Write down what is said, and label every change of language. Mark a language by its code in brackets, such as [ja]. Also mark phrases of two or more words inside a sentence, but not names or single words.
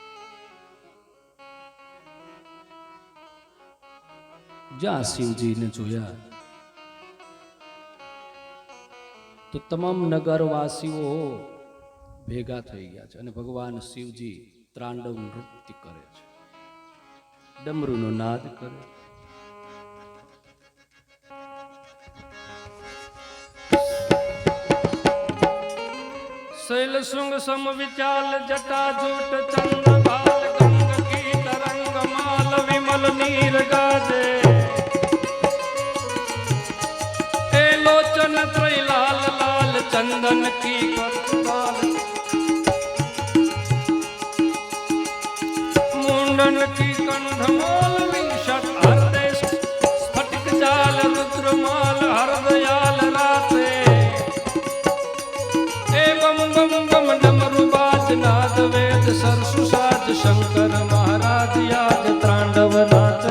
[gu] જ્યાં શિવજીને જોયા તો તમામ નગરવાસીઓ ભેગા થઈ ગયા છે અને ભગવાન શિવજી ત્રાંડવ નૃત્ય કરે છે, ડમરૂનો નાદ કરે. [hi] शैल शुंग सम विचाल जटा जूट चंद बाल गंग की तरंग माल विमल नीर गाजे ए लोचन त्रय लाल लाल चंदन की करताल मुंडन की कंधमोल विशट हृदय स्फटिक जाल रुद्रमाल हरदयाल राते बम बम डमरू बाज नाद वेद सरसु साज शंकर महाराज आज तांडव नाचे.